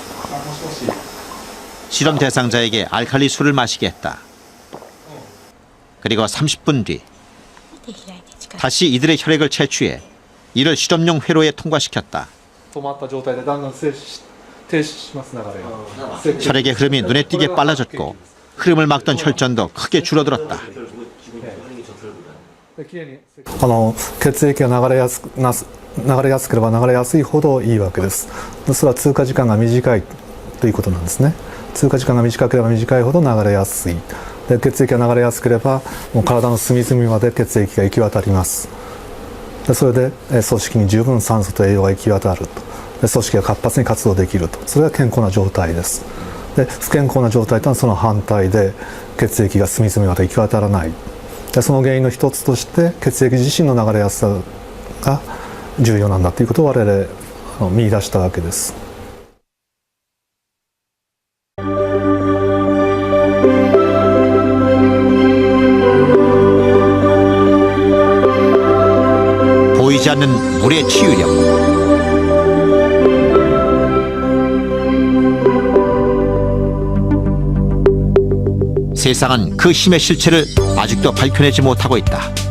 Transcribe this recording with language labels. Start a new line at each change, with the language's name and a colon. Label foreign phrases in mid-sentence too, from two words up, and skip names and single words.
Korean: 실험 대상자에게 알칼리 수를 마시게 했다. 그리고 30분 뒤 다시 이들의 혈액을 채취해 이를 실험용 회로에 통과시켰다.
Japanese: 止まった状態でだんだん停止します流れが
Korean: 혈액의 흐름이 눈에 띄게 빨라졌고 흐름을 막던 혈전도 크게 줄어들었다.
Japanese: きれいに血液が流れやすければ流れやすいほどいいわけです。それは通過時間が短いということなんですね。通過時間が短ければ短いほど流れやすい。で血液が流れやすければもう体の隅々まで血液が行き渡ります。でそれで組織に十分酸素と栄養が行き渡ると。で組織が活発に活動できると。それが健康な状態です。で不健康な状態というのはその反対で血液が隅々まで行き渡らない。でその原因の一つとして血液自身の流れやすさが重要なんだということを我々見出したわけです。
Korean: 보이지 않는 물의 치유력. 세상은 그 힘의 실체를 아직도 밝혀내지 못하고 있다.